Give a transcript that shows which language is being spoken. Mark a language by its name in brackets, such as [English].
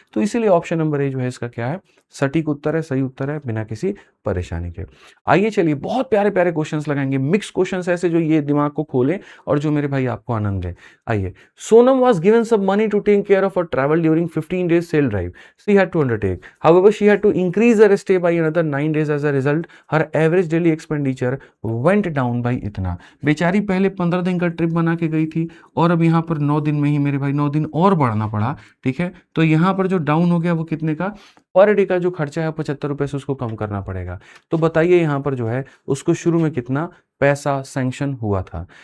[Hindi] तो इसीलिए option number A जो है इसका क्या है? सटीक उत्तर है, सही उत्तर है, बिना किसी परेशानी के। आइए चलिए, बहुत प्यारे प्यारे क्वेश्चंस लगाएंगे, मिक्स क्वेश्चंस ऐसे जो ये दिमाग को खोलें और जो मेरे भाई आपको आनंद दे। आइए, [English] Sonam was given some money to take care of her travel during 15 days sail drive she had to undertake. However, she had to increase her stay by another 9 days. As a result, her average daily expenditure went down by [Hindi] इतना। बेचारी पहले 15 दिन का trip बना के गई थी और अब यहाँ पर 9 दिन में ही मेरे भाई 9 दिन और बढ़ना पड़ा। ठीक है, तो यहाँ पर जो डाउन हो गया वो कितने का? पर डे का जो खर्चा है 75 रुपए से उसको कम करना पड़ेगा। तो बताइए यहाँ पर जो है उसको शुरू में कितना पैसा सैंक्शन हुआ था?